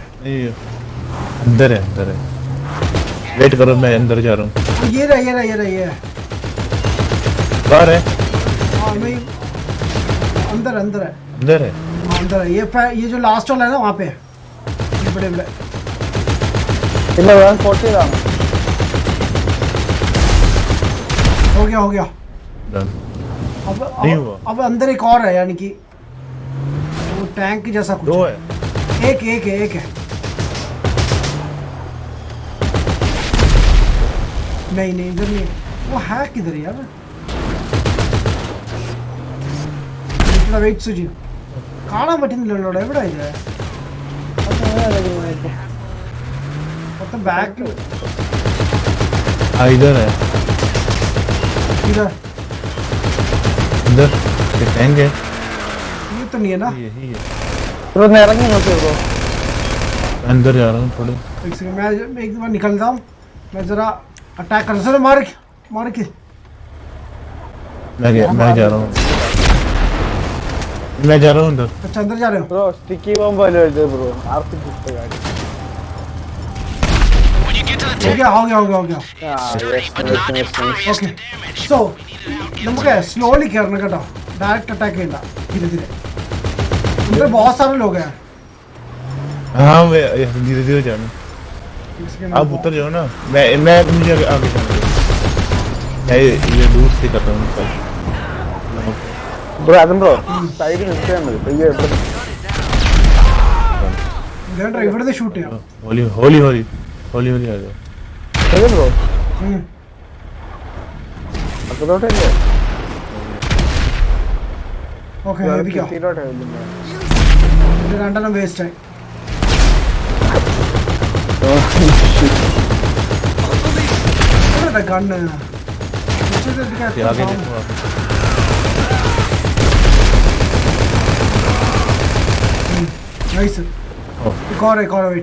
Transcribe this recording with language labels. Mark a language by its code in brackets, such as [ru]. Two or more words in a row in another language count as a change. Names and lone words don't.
[hi] नहीं अंदर है वेट करो मैं अंदर जा रहा हूँ. ये रहा. बाहर है हाँ नहीं अंदर है. अंदर है हाँ, अंदर है. ये जो लास्ट वाला है ना वहाँ पे है. ये बड़े [ml] ഇല്ല ഞാൻ സ്പോട്ട് ചെയ്താണ്. [hi] हो गया. Done. नहीं हुआ. अब अंदर एक और है यानी कि वो टैंक जैसा कुछ दो है. है एक है. नहीं इधर नहीं. वो है किधर यार. [ml] വെയിറ്റ് സുജി കാണാൻ പറ്റുന്നില്ലല്ലോ. എവിടെ ഇത് മൊത്തം ബാക്ക്. [hi] हाँ इधर है इधर इधर ये टैंक है. ये तो नहीं है ना. यही है [ml] ബ്രോ ഒന്ന് ഇറങ്ങി നോക്കിയോ ബ്രോ. [hi] अंदर जा रहा हूँ थोड़े. एक सेकंड मैं एक बार निकलता हूँ. मैं जरा अटैक कर. सर मार के मैं जा रहा हूँ अंदर. अच्छा अंदर जा रहे हो. [ml] ബ്രോ [en] sticky bomb [ml] വല്ലതും എടുത്ത് ബ്രോ. ആർക്ക് കിട്ടുക കാര്യം. [en] When you get to the [hi] हो [en] tank, [hi] गया. [en] sturdy but not impervious Okay. to damage. [ml] സോ നമുക്ക് സ്ലോലി കയറണം കേട്ടോ. [en] direct attack [ml] ചെയ്യണ്ട. [hi] धीरे अंदर बहुत सारे लोग हैं. हाँ मैं धीरे जाना. आप उतर जाओ ना. मैं मुझे आगे जाना. मैं ये दूर से करता हूँ. [ml] ബ്രോ അതും ബ്രോ സൈഡിൽ നിൽക്കാൻ മതി. പയ്യെ ഇവിടെ ഇവിടുന്ന് ഷൂട്ട് ചെയ്യാം. [hi] होली आ जाओ. [ml] ശരി ബ്രോ. അക്കത്തോട്ടല്ലേ ഓക്കെ സിറ്റിയിലോട്ട് രണ്ടെണ്ണം വേസ്റ്റ് ആയി. [hi] गन आगे देखो आप. नाइस. एक और वेट.